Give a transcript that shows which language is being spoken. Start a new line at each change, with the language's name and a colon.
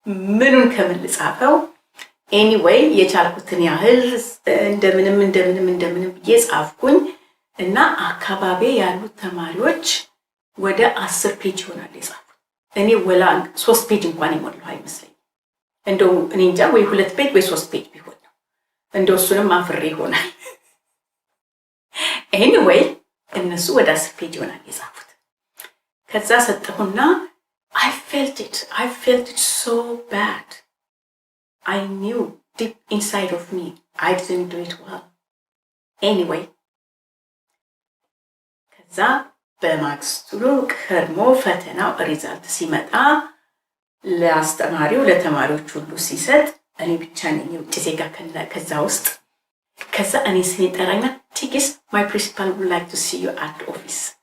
Amharic: ምኑን ከምን ልጻፈው ኤኒዌይ የቻልኩትን ያህል እንደምንም ብዬ ጻፍኩኝ እና አካባቢ ያሉት ተማሪዎች ወደ 10 ፔጅ ይሆናል የጻፉት። እኔ ወላ 3 ፔጅ እንኳን የሞላው አይመስለኝም። እንደው እኔ እንጃ ወይ 2 ፔጅ ወይ 3 ፔጅ ቢሆን ነው። እንደው እሱንም አፍሬ ይሆናል። ኤኒዌይ እነሱ ወደ 10 ፔጅ ይሆናል የጻፉት። ከዛ ሰጠሁና
English: I felt it so bad. I knew deep inside of me I didn't do it well.
Amharic: Anyway, ከዛ በማግስቱ ከርሞ ፈተናው ሪዛልት ሲመጣ ለአስተማሪው ለተማሪዎች ሁሉ ሲሰጥ እኔ ብቻ ነኝ የውጭ ዜጋ ከዛ ውስጥ። ከዛ እኔ ስኔ ጠራኛ ቲግስት
English: my principal would like to see you at the office.